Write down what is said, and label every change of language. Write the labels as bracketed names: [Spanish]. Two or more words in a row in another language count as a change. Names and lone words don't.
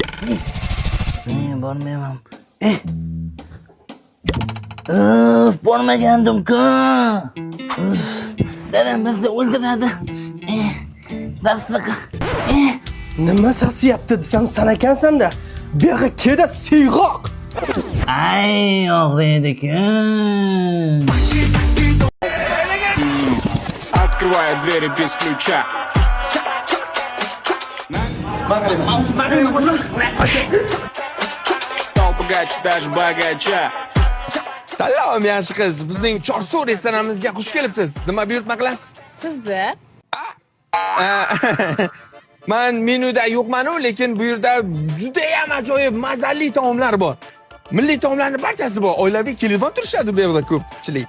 [Uzbek] Men bormayman. Bormagandim-ku. Dadam bizni o'ldiradi. Dastlaqi. Nima sasiyapti desam san ekansan-da. Bu yoqqa kelda siyg'oq. Ay, og'riydi-ku. [Russian] Открываю двери без ключа. Стал богаче, даже богача. [Uzbek] Salom yaxshi qiz, bizning Chorsu restoranimizga xush kelibsiz. Nima buyurtma qilasiz? Sizni? Men menyuda yo'qman-ku, lekin bu yerda juda ham ajoyib mazali taomlar bor. Milliy taomlarning barchasi bor. Oilaviy kelib turishadi bu yerda ko'pchilik.